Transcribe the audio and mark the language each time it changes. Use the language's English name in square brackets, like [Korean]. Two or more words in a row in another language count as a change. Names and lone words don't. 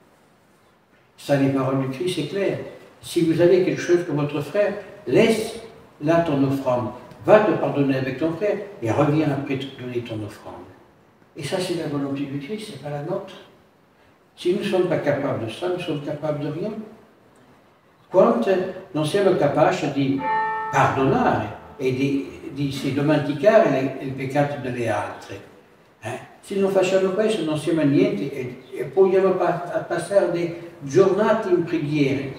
[French] Ça, les paroles du Christ, c'est clair. Si vous avez quelque chose que votre frère, laisse là ton offrande, va te pardonner avec ton frère et reviens après te donner ton offrande. Et ça, c'est la volonté du Christ, ce n'est pas la nôtre. Si nous ne sommes pas capables de ça, nous sommes capables de rien. [Italian] Quando non siamo capaci di pardonare e di dimenticare il peccato delle altre, se non facciamo questo non siamo a niente e vogliamo passare delle giornate in preghiere.